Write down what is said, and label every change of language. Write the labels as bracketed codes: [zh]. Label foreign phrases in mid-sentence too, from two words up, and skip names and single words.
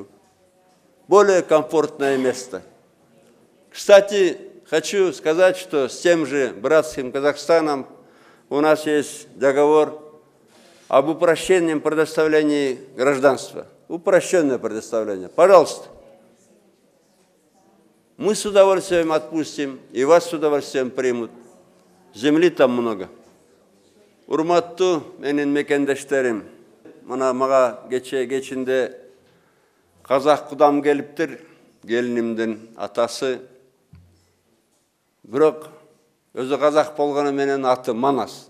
[ru] Более комфортное место. Кстати, хочу сказать, что с тем же братским Казахстаном у нас есть договор об упрощенном предоставлении гражданства. Упрощенное предоставление. Пожалуйста. Мы с удовольствием отпустим, и вас с удовольствием примут. Земли там много. [ky] Урматтуу менин мекендештерим, мына мага кечинде казак кудам келиптир, келинимдин атасы. Бирок өзү казак болгону менен аты Манас.